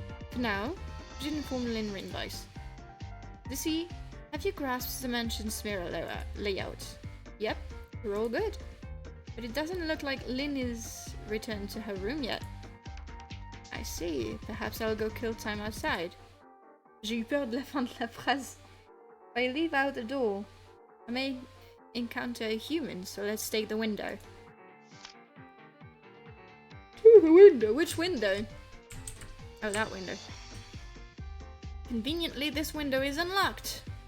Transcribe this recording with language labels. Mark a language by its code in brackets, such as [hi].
[en] For now, we should inform Lynn Rinvice. Dissy, have you grasped the mansion's mirror layout? Yep, we're all good. But it doesn't look like Lynn is returned to her room yet. I see. Perhaps I'll go kill time outside. [fr] J'ai eu peur de la fin de la phrase. [en] If I leave out the door, I may encounter a human, so let's take the window. The window? Which window? Oh, that window. Conveniently, this window is unlocked.